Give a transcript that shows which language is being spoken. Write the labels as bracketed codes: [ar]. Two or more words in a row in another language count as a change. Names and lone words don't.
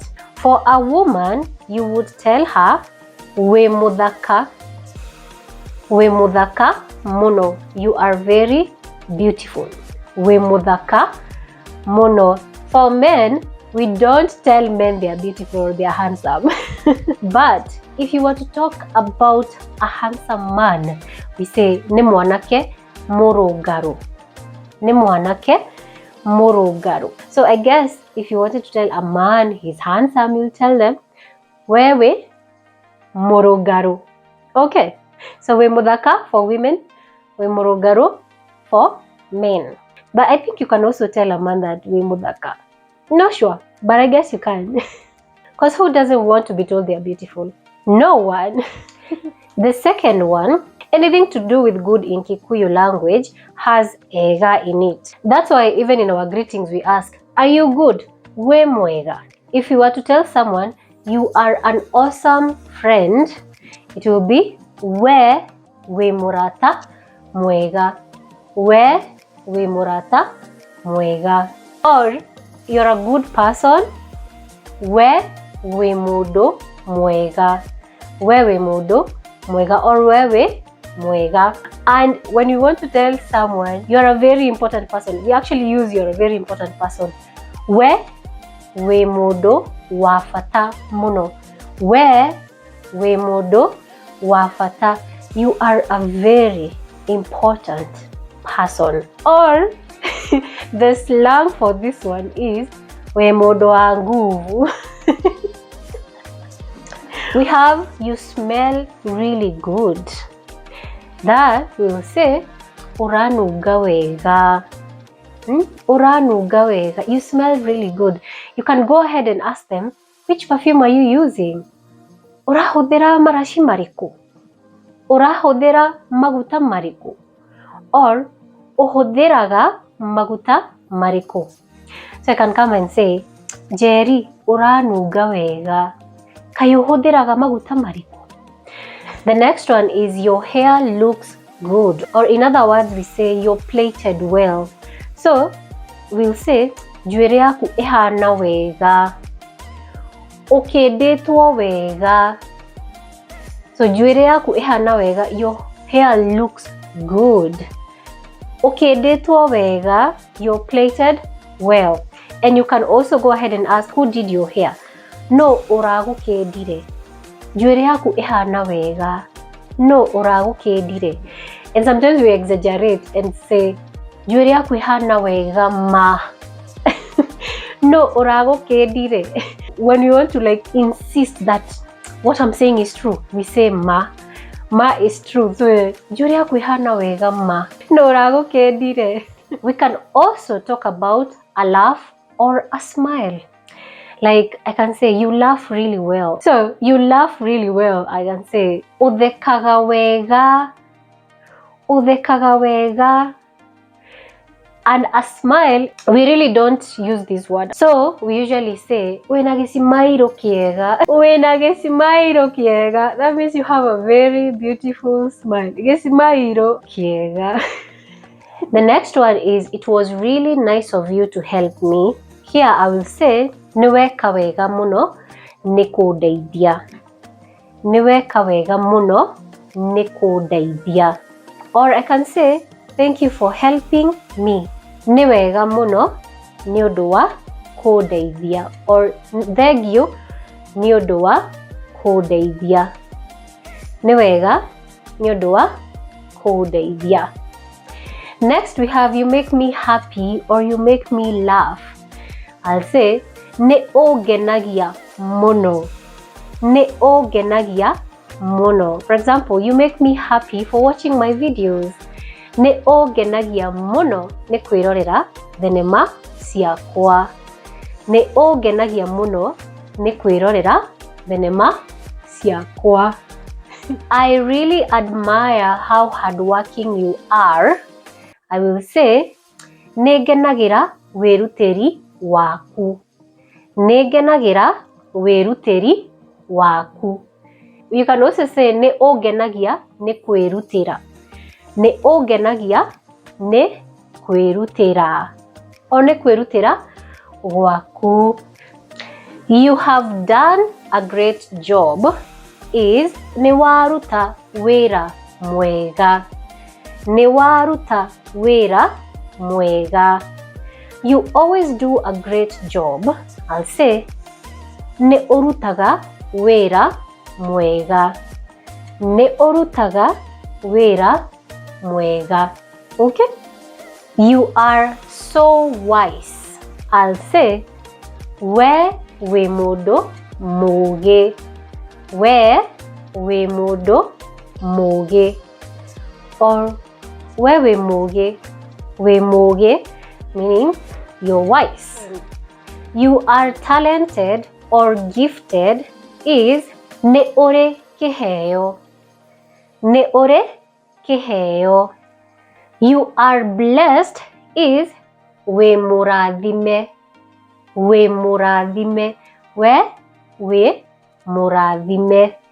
[en] For a woman, you would tell her, [ki] we muthaka muno. [en] You are very beautiful. [ki] We muthaka muno. [en] For men, we don't tell men they are beautiful or they are handsome. But if you want to talk about a handsome man, we say [ki] ne mwanake murungaru. Ne mwanake murungaru. [en] So I guess if you wanted to tell a man he's handsome, you'll tell them [ki] wewe murungaru. [en] Okay. So [ki] we muthaka [en] for women, [ki] we murungaru [en] for men. But I think you can also tell a man that [ki] we muthaka. [en] Not sure, but I guess you can. Because who doesn't want to be told they are beautiful? No one. The second one, anything to do with good in Kikuyu language has ega in it. That's why even in our greetings we ask, are you good? [ki] We mwega. [en] If you were to tell someone you are an awesome friend, it will be [ki] we murata mwega. We murata mwega. Or you're a good person, we mudo mwega. We mudo mwega, or we mwega. [en] And when you want to tell someone you're a very important person, we actually use you're a very important person. [ki] We mudo wafata muno. We mudo wafata. [en] You are a very important person. Or the slang for this one is [ki] we modo wa nguvu. [en] We have you smell really good. That we will say [ki] uranuga wega. Uranuga wega. [en] You smell really good. You can go ahead and ask them, which perfume are you using? [ki] Urahodera marashi mariku. Urahodera maguta mariku. Or uhoderaga maguta mariku. [en] So I can come and say, [ki] Jerry, uranuga wega. Kayuhoderaga maguta mariku. [en] The next one is your hair looks good. Or in other words, we say you're plaited well. So we'll say, [ki] njuere yaku ihana wega. Okedetwo wega. So njuere yaku ihana wega. [en] Your hair looks good. [ki] Okedetwo wega. [en] You're plaited well. And you can also go ahead and ask, who did your hair? [ki] No uragukedire. Njuere yaku ihana wega. No uragukedire. [en] And sometimes we exaggerate and say, [ki] njuere yaku ihana wega ma. No uragukedire. [en] When we want to insist that what I'm saying is true, we say ma. Ma is true. [ki] So njuere yaku ihana wega ma. No uragukedire. [en] We can also talk about a laugh or a smile. Like I can say, you laugh really well. So you laugh really well. I can say, [ki] udhekaga wega. Udhekaga wega. [en] And a smile, we really don't use this word. So we usually say, [ki] wenagesimairo kiega. Wenagesimairo kiega. [en] That means you have a very beautiful smile. [ki] Gesimairo kiega. [en] The next one is, it was really nice of you to help me. Here I will say, [ki] niweka wega muno nikudeithia. Niweka wega muno nikudeithia. [en] Or I can say, thank you for helping me. [ki] Niwega muno niundu wa kudeithia. [en] Or thank you [ki] niundu wa kudeithia. Niwega niundu wa kudeithia. [en] Next we have you make me happy or you make me laugh. I'll say [ki] ne ogenagia mono. Ne ogenagia muno. [en] For example, you make me happy for watching my videos. [ki] Nĩ ũngenagia mũno nĩ kwĩrorera thenema ciakwa. Nĩ ũngenagia mũno nĩ kwĩrorera thenema ciakwa. [en] I really admire how hardworking you are. I will say, [ki] nĩ ngenagĩra wĩrutĩri waku. Nĩ ngenagĩra wĩrutĩri waku. [en] You can also say [ki] nĩ ũngenagia nĩ kwĩrutĩra. Nĩ ũngenagia nĩ kwĩrutĩra. O nĩ kwĩrutĩra gwaku. [en] You have done a great job is [ki] nĩ waruta wĩra mwega. Nĩ waruta wĩra mwega. [en] You always do a great job. I'll say [ki] nĩ ũrutaga wĩra mwega. Nĩ ũrutaga wĩra mwega. [en] Okay? You are so wise. I'll say [ki] we wĩ mũndũ mũũgĩ. We wĩ mũndũ mũũgĩ. Or we wĩ mũũgĩ. Wĩ mũũgĩ [en] meaning you're wise. You are talented or gifted is [ki] nĩ ũrĩ kĩheo. Nĩ ũrĩ kĩheo. [en] You are blessed is [ki] wĩ mũrathime. Wĩ mũrathime. We wĩ mũrathime.